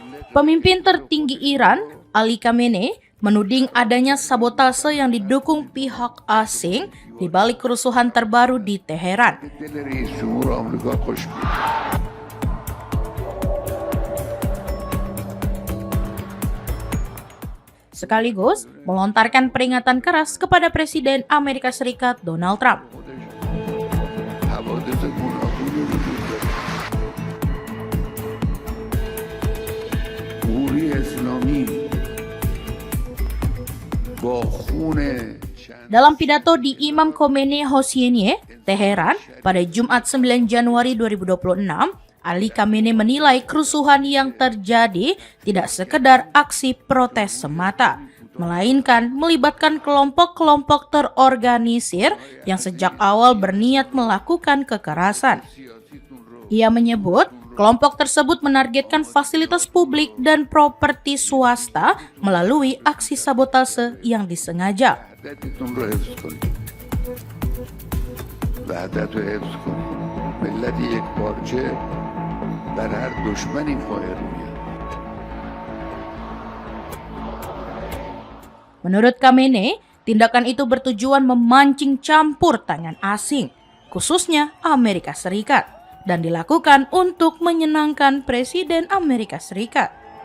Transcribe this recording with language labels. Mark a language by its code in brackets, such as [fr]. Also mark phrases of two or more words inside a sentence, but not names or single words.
[id] Pemimpin tertinggi Iran, Ali Khamenei, menuding adanya sabotase yang didukung pihak asing di balik kerusuhan terbaru di Teheran. [fa] دل رئیس جمهور آمریکا خوش بود. [id] Sekaligus melontarkan peringatan keras kepada Presiden Amerika Serikat Donald Trump. [fa] حوادث گوناگونی وجود داره. جمهوری اسلامی با خون [id] Dalam pidato di Imam Khomeini Hosseiniye, Teheran, pada Jumat 9 Januari 2026, Ali Khamenei menilai kerusuhan yang terjadi tidak sekedar aksi protes semata, melainkan melibatkan kelompok-kelompok terorganisir yang sejak awal berniat melakukan kekerasan. Ia menyebut kelompok tersebut menargetkan fasilitas publik dan properti swasta melalui aksi sabotase yang disengaja. [fa] وحدتتون رو حفظ کنید. وحدت رو حفظ کنید. ملت یک پارچه بر هر دشمنی خواهر میاد. [id] Menurut Khamenei, tindakan itu bertujuan memancing campur tangan asing, khususnya Amerika Serikat, dan dilakukan untuk menyenangkan Presiden Amerika Serikat.